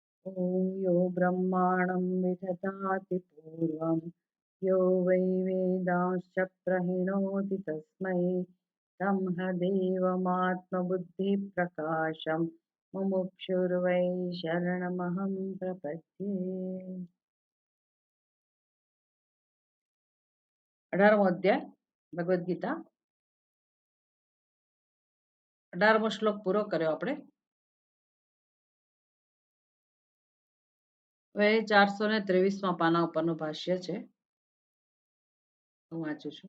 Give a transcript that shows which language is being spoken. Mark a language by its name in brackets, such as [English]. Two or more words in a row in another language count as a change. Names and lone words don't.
[Sanskrit] ॐ यो ब्रह्माणं विदधाति पूर्वं यो वै वेदांश्च प्रहिणोति तस्मै ब्रह्मदेवमात्मबुद्धिप्रकाशं मुमुक्षुर्वै शरणमहं प्रपद्ये। [Gujarati] 18મો અધ્યાય ભગવદ્ ગીતા 18મો શ્લોક પૂરો કર્યો આપણે। હવે 423મા પાના ઉપરનું ભાષ્ય છે, હું વાંચું છું।